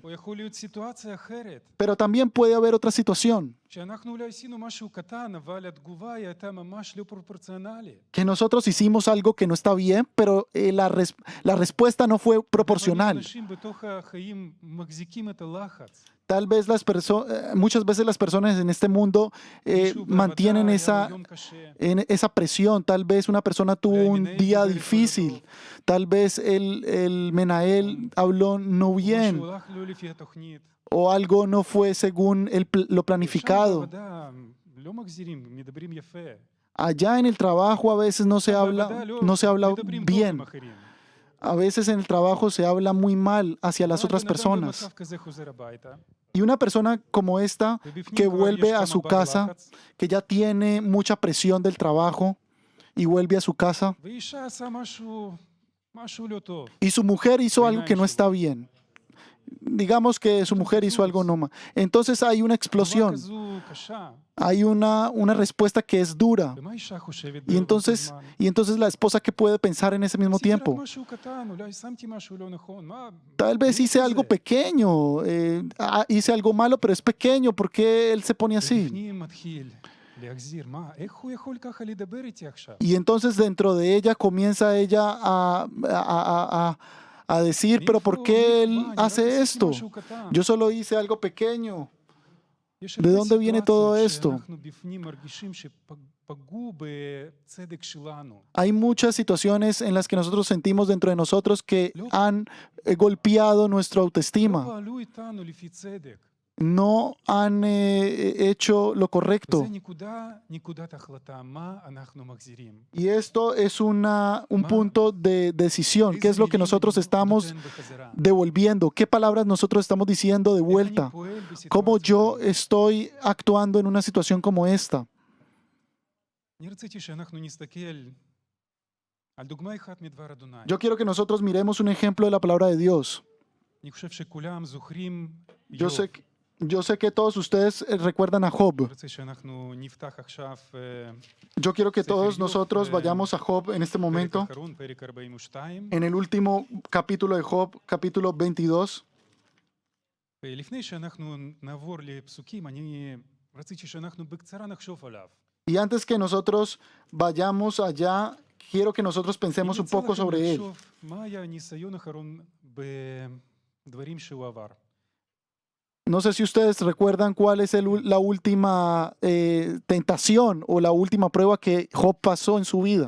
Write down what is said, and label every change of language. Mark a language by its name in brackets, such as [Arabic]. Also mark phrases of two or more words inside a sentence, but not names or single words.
[Hebrew] או יכול להיות סיטואציה אחרת, [Spanish] Pero también puede haber otra situación. [Hebrew] שאנחנו אולי עשינו משהו קטן, אבל התגובה היא הייתה ממש לא פרופורציונלית. [Spanish] Que nosotros hicimos algo que no está bien, pero la respuesta no fue proporcional. [Hebrew] אנשים בתוך החיים מחזיקים את הלחץ. [Spanish] Tal vez muchas veces las personas en este mundo [Hebrew] מישהו [Spanish] mantienen [Hebrew] בעבודה, [Spanish] esa, [Hebrew] היה לו יום קשה. [Spanish] esa presión. Tal vez una persona tuvo un día difícil. Tal vez el Menael habló no [Hebrew] משהו [Spanish] bien [Hebrew] הלך לא לפי התוכנית. [Spanish] o algo no fue según lo [Hebrew] שם [Spanish] planificado. [Hebrew] בעבודה לא מחזירים, מדברים יפה. [Spanish] Allá en el trabajo a veces no se [Hebrew] בעבודה [Spanish] no se habla [Hebrew] מדברים טוב [Spanish] bien. [Hebrew] עם אחרים. [Spanish] A veces en el trabajo se habla muy mal hacia las [Hebrew] אבל [Spanish] otras [Hebrew] בן אדם [Spanish] personas. [Hebrew] במצב כזה חוזר הביתה, [Spanish] Y una persona como esta [Hebrew] ובפנים [Spanish] que [Hebrew] כבר [Spanish] vuelve [Hebrew] יש [Spanish] a [Hebrew] כמה [Spanish] su [Hebrew] בר [Spanish] casa, [Hebrew] לחץ, [Spanish] que ya tiene mucha presión del trabajo y vuelve a su casa [Hebrew] ואישה עשה משהו לא טוב. [Spanish] y su mujer hizo algo que no está bien. Digamos que su mujer hizo algo no mal. Entonces hay una [Hebrew] תגובה [Spanish] explosión, [Hebrew] כזו קשה, [Spanish] hay una respuesta que es dura. [Hebrew] ומה אישה חושבת [Spanish] Y [Hebrew] באותו [Spanish] entonces, [Hebrew] זמן? [Spanish] y entonces la esposa, ¿qué puede pensar en ese mismo [Hebrew] עשיתי רק [Spanish] tiempo? [Hebrew] משהו קטן, אולי שמתי משהו לא נכון, מה? [Spanish] Tal vez hice [Hebrew] מאיפה [Spanish] algo [Hebrew] זה? [Spanish] pequeño, hice algo malo, pero es pequeño, ¿por qué él se pone así? [Hebrew] ובפנים מתחיל להחזיר, מה, איך הוא יכול ככה לדבר איתי עכשיו? [Spanish] Y entonces dentro de ella comienza ella a decir, pero ¿por qué él [Hebrew] מאיפה בא? אני רק [Spanish] hace [Hebrew] עשיתי [Spanish] esto? [Hebrew] משהו קטן. [Spanish] Yo solo hice algo pequeño. [Hebrew] יש [Spanish] ¿De [Hebrew] הרבה [Spanish] dónde viene todo [Hebrew] סיטואציות [Spanish] esto? [Hebrew] שאנחנו בפנים מרגישים שפגעו בצדק שלנו. [Spanish] Hay muchas situaciones en las que nosotros sentimos dentro de nosotros que han golpeado nuestra [Hebrew] לא [Spanish] autoestima, [Hebrew] פעלו איתנו לפי צדק. [Spanish] no han hecho lo correcto. [Hebrew] וזה נקודת החלטה, מה אנחנו מחזירים. [Spanish] Y esto es un punto de decisión. ¿Qué es [Hebrew] איזה [Spanish] lo que [Hebrew] מילים [Spanish] nosotros [Hebrew] אני [Spanish] estamos [Hebrew] נותן בחזרה. [Spanish] devolviendo? ¿Qué palabras nosotros estamos diciendo de [Hebrew] איך אני [Spanish] vuelta? [Hebrew] פועל [Spanish] ¿Cómo [Hebrew] בסיטואציה [Spanish] yo [Hebrew] כזאת? [Spanish] estoy actuando en una situación como esta? [Hebrew] אני רציתי שאנחנו נסתכל על דוגמה אחת מדבר אדוני. [Spanish] Yo quiero que nosotros miremos un ejemplo de la palabra de Dios. [Hebrew] אני חושב שכולם זוכרים [Spanish] Yo [Hebrew] איוב. [Spanish] sé que todos ustedes recuerdan a Job. [Hebrew] אני רוצה שאנחנו נפתח עכשיו [Spanish] Yo quiero que [Hebrew] Sefer [Spanish] todos [Hebrew] Job, [Spanish] nosotros vayamos a Job en este [Hebrew] פרק [Spanish] momento, [Hebrew] אחרון, פרק 42. [Spanish] en el último capítulo de Job, capítulo 22. [Hebrew] ולפני שאנחנו נעבור לפסוקים, אני רציתי שאנחנו בקצרה נחשוב עליו. [Spanish] Y antes que nosotros vayamos allá, quiero que nosotros pensemos un [Hebrew] אני [Spanish] poco [Hebrew] רוצה לכם [Spanish] sobre él. [Hebrew] לחשוב מה היה הניסיון האחרון בדברים שהוא עבר. [Spanish] No sé si ustedes recuerdan cuál es la última tentación o la última prueba que Job pasó en su vida.